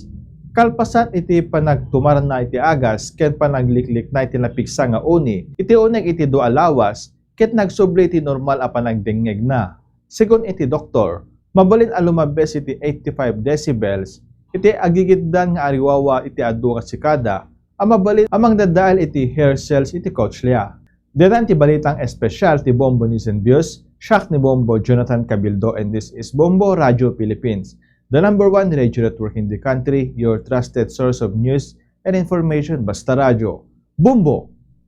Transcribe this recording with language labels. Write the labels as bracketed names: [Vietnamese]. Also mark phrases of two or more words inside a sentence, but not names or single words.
[Iloko] Kalpasan iti panagtumar na iti agas ken panagliklik na iti napiksa nga uni, iti uneg iti 2 lawas, ket nagsubli iti normal a panagdengeg na. Sigon iti doktor, mabalin a lumabes iti 85 decibels, iti agigiddan nga ariwawa iti adu nga sikada, mabalin amang dadaal iti [English] hair cells [Iloko] iti cochlea. Dedan ti balitang espesyal ti Bombo News and Views, siya ni Bombo Jonathan Cabildo, [English] and this is Bombo Radio Philippines, the #1 radio network in the country, your trusted source of news and information, [Iloko] basta radyo. Bombo!